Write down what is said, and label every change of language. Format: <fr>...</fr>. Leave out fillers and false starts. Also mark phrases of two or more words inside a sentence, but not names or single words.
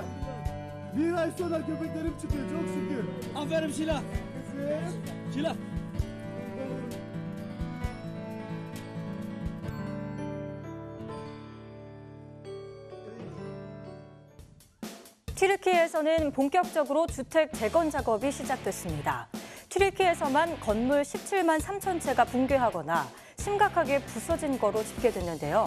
<tr>Bir ay sonra köpeklerim çıkıyor çok şükür. Aferin Şila. Şila.</tr> <ko>튀르키예에서는 본격적으로 주택 재건 작업이 시작됐습니다. 튀르키예에서만 건물 17만 3천 채가 붕괴하거나 심각하게 부서진 거로 집계됐는데요.</ko>